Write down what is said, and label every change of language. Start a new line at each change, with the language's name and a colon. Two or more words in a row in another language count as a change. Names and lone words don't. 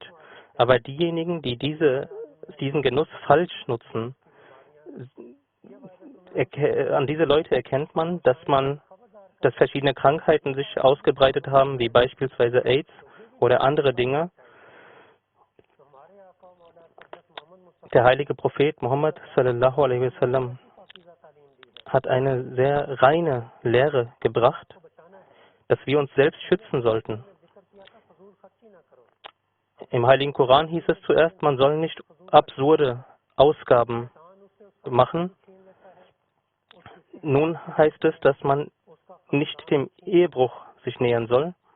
German: Aber diejenigen, die diesen Genuss falsch nutzen, an diese Leute erkennt man, dass verschiedene Krankheiten sich ausgebreitet haben, wie beispielsweise AIDS oder andere Dinge. Der heilige Prophet Muhammad
Arabic: sallallahu alaihi wasallam
German: hat eine sehr reine Lehre gebracht, dass wir uns selbst schützen sollten. Im heiligen Koran hieß es zuerst, man soll nicht absurde Ausgaben machen. Nun heißt es, dass man nicht dem Ehebruch sich nähern soll.